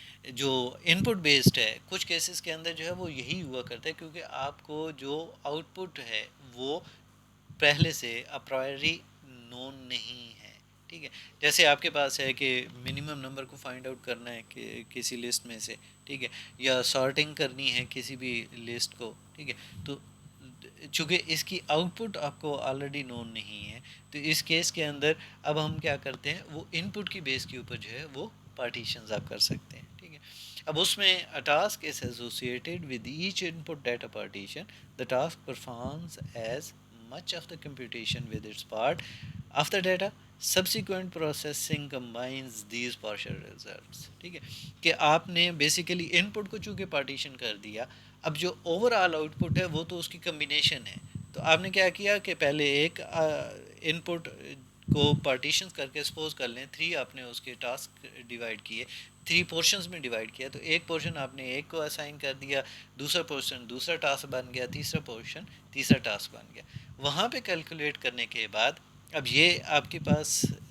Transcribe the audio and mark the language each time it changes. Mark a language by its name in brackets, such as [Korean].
[Urdu] جو ان پٹ بیسڈ ہے، کچھ کیسز کے اندر جو ہے وہ یہی ہوا کرتا ہے، کیونکہ آپ کو جو آؤٹ پٹ ہے وہ پہلے سے اپرائری نون نہیں ہے، ٹھیک ہے۔ جیسے آپ کے پاس ہے کہ منیمم نمبر کو فائنڈ آؤٹ کرنا ہے کہ کسی لسٹ میں سے، ٹھیک ہے، یا سارٹنگ کرنی ہے کسی بھی لسٹ کو، ٹھیک ہے، تو چونکہ اس کی آؤٹ پٹ آپ کو آلریڈی نون نہیں ہے، تو اس کیس کے اندر اب ہم کیا کرتے ہیں، وہ ان پٹ کی بیس کے اوپر جو ہے وہ پارٹیشنز آپ کر سکتے ہیں، ٹھیک ہے۔ اب اس میں [English] a task is associated with each input data partition. The task performs as much of the computation with its part of the data. Subsequent processing combines these partial results. [Urdu] ٹھیک ہے، کہ آپ نے بیسیکلی ان پٹ کو چونکہ پارٹیشن کر دیا، اب جو اوور آل آؤٹ پٹ ہے وہ تو اس کی کمبینیشن ہے، تو آپ نے کیا کیا کہ پہلے ایک ان پٹ کو پارٹیشن کر کے سپوز کر لیں 3 آپ نے اس کے ٹاسک ڈیوائڈ کیے، 3 پورشنز میں ڈیوائڈ کیا، تو ایک پورشن آپ نے ایک کو اسائن کر دیا، دوسرا پورشن دوسرا ٹاسک بن گیا، تیسرا پورشن تیسرا ٹاسک بن گیا۔ وہاں پہ کیلکولیٹ کرنے کے بعد اب یہ آپ کے پاس